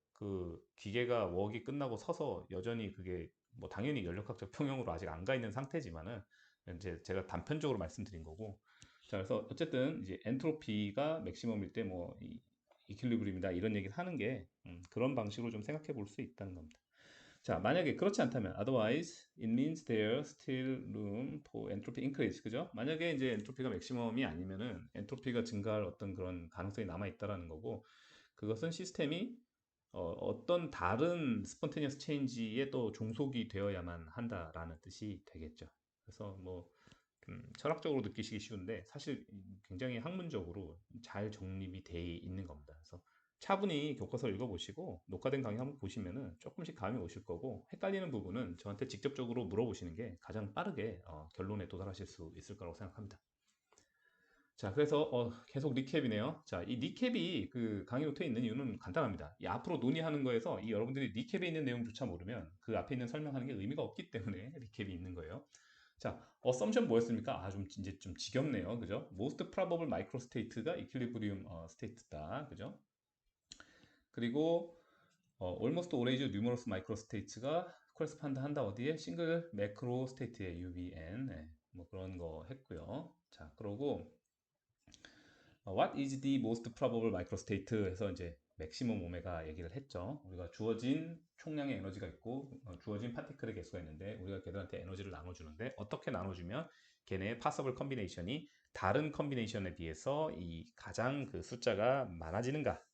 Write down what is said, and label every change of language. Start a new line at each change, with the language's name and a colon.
Korean: 그 기계가 웍이 끝나고 서서 여전히 그게 뭐 당연히 연력학적 평형으로 아직 안 가 있는 상태지만은 이제 제가 단편적으로 말씀드린 거고. 자, 그래서 어쨌든 이제 엔트로피가 맥시멈일 때 뭐 이퀄리브리움이다 이런 얘기를 하는 게 그런 방식으로 좀 생각해 볼 수 있다는 겁니다. 자, 만약에 그렇지 않다면
English: otherwise it means there's still room for entropy increase.
Korean: 그죠? 만약에 이제 엔트로피가 맥시멈이 아니면은 엔트로피가 증가할 어떤 그런 가능성이 남아 있다라는 거고 그것은 시스템이 떤 다른 스폰테니어스 체인지에 또 종속이 되어야만 한다라는 뜻이 되겠죠. 그래서 뭐 철학적으로 느끼시기 쉬운데 사실 굉장히 학문적으로 잘 정립이 돼 있는 겁니다. 그래서 차분히 교과서 읽어보시고 녹화된 강의 한번 보시면은 조금씩 감이 오실 거고 헷갈리는 부분은 저한테 직접적으로 물어보시는 게 가장 빠르게 결론에 도달하실 수 있을 거라고 생각합니다. 자, 그래서 계속 리캡이네요. 자, 이 리캡이 그 강의 노트에 있는 이유는 간단합니다. 이 앞으로 논의하는 거에서 이 여러분들이 리캡에 있는 내용조차 모르면 그 앞에 있는 설명하는 게 의미가 없기 때문에 리캡이 있는 거예요. 자, 어썸션 뭐였습니까? 좀 이제 좀 지겹네요. 그죠?
English: Most probable microstate
Korean: 가 equilibrium state다. 그죠? 그리고
English: almost always numerous microstates
Korean: 가 correspond 한다 어디에? 싱글 매크로 스테이트에 UBN. 네, 뭐 그런 거 했고요. 자, 그러고
English: What is the most probable microstate?
Korean: 해서 이제 맥시멈 오메가 얘기를 했죠. 우리가 주어진 총량의 에너지가 있고 주어진 파티클의 개수가 있는데 우리가 걔들한테 에너지를 나눠주는데 어떻게 나눠주면 걔네의 possible combination이 다른 컨비네이션에 비해서 이 가장 그 숫자가 많아지는가?